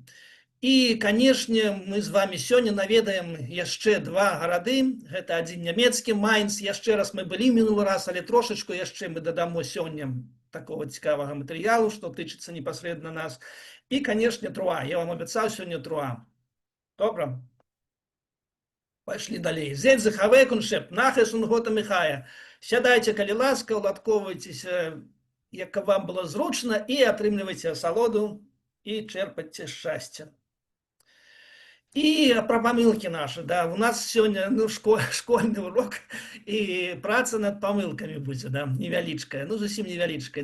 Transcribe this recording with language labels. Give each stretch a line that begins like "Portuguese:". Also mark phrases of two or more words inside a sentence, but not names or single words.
Belarusian: І, канешне, мы з вами сёння наведаем яшчэ два гарады. Гэта адзін нямецкі, Майнц. Яшчэ раз мы былі мінулы раз, але трошачку яшчэ мы дадамо сёння такого цікавага матэрыялу, што тычыцца непасрэдна нас. І, канешне, Труа. Я вам абяцаў сёння Труа. Добра? Пошли далей. Зедь захавекун шеп, нахесун гота михая. Сядайте, калі ласка, уладковайтеся, як вам было зручна, і атрымлівайце асалоду, і чэрпайце шчасце. І пра памылкі нашы, да, у нас сёння, ну, школьны урок, і праца над памылкамі будзе, да, невялічкая, ну, зусім невялічкая.